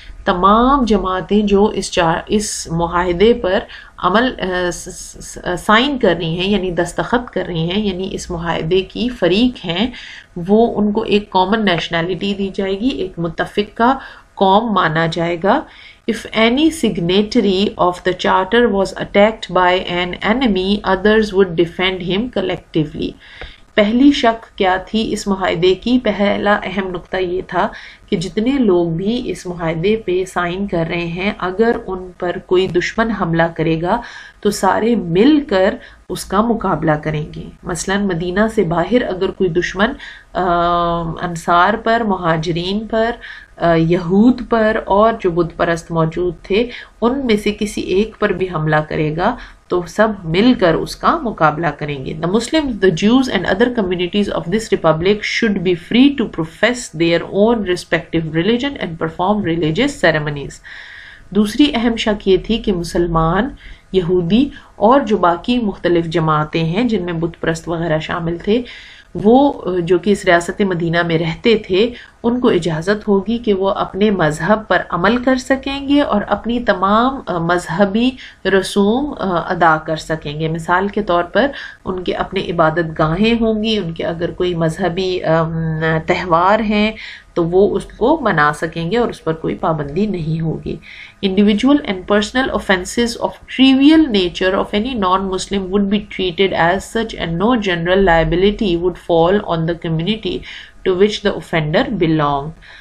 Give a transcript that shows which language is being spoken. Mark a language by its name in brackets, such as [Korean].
[Urdu] تمام جماعتیں جو اس معاہدے پر عمل سائن کر رہی ہیں یعنی دستخط کر رہی ہیں، یعنی اس معاہدے کی فریق ہیں، وہ ان کو ایک کامن نیشنلٹی دی جائے گی، ایک متفقہ قوم مانا جائے گا. [English] If any signatory of the charter was attacked by an enemy, others would defend him collectively. [Urdu] پہلی شک کیا تھی اس معاہدے کی؟ پہلا اہم نقطہ یہ تھا کہ جتنے لوگ بھی اس معاہدے پہ سائن کر رہے ہیں، اگر ان پر کوئی دشمن حملہ کرے گا تو سارے مل کر اس کا مقابلہ کریں گے. مثلا مدینہ سے باہر اگر کوئی دشمن انصار پر، مہاجرین پر، یہود پر اور جو بت پرست موجود تھے ان میں سے کسی ایک پر بھی حملہ کرے گا تو سب مل کر اس کا مقابلہ کریں گے. [English] The Muslims, the Jews and other communities of this republic should be free to profess their own respective religion and perform religious ceremonies. [Urdu] دوسری اہم شک یہ تھی کہ مسلمان، یہودی اور جو باقی مختلف جماعتیں ہیں جن میں بت پرست وغیرہ شامل تھے، وہ جو کہ اس ریاست مدینہ میں رہتے تھے، ان کو اجازت ہوگی کہ وہ اپنے مذہب پر عمل کر سکیں گے اور اپنی تمام مذہبی رسوم ادا کر سکیں گے. مثال کے طور پر ان کے اپنے عبادت گاہیں ہوں گی, ان کے اگر کوئی مذہبی تہوار ہیں تو وہ اس کو منا سکیں گے اور اس پر کوئی پابندی نہیں ہوگی. [English] Individual and personal offences of trivial nature of any non-Muslim would be treated as such and no general liability would fall on the community to which the offender belonged.